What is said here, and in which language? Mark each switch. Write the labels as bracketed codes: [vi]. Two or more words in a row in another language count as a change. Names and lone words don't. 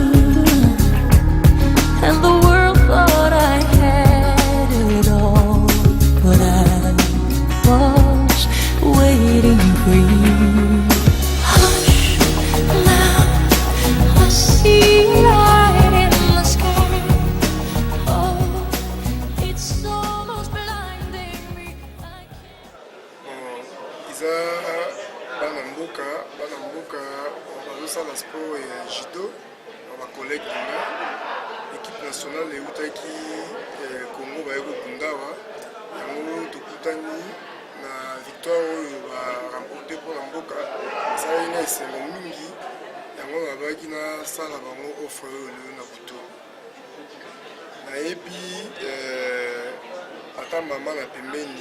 [en] And the world thought I had it all, but I was waiting for you. Hush, now I see light in the sky. Oh, it's almost blinding me. [ln] Iza bana mboka bazosala sport ya judo na bakolege nanga [fr] équipe nationale [ln] eutaki Congo baye kobundawa yango tokutani na victoire oyo baremporte mpona mboka esali nga esengo mingi yango nabaki nasala bango offre oyo lelo na butu nayebi ata mama na pembeni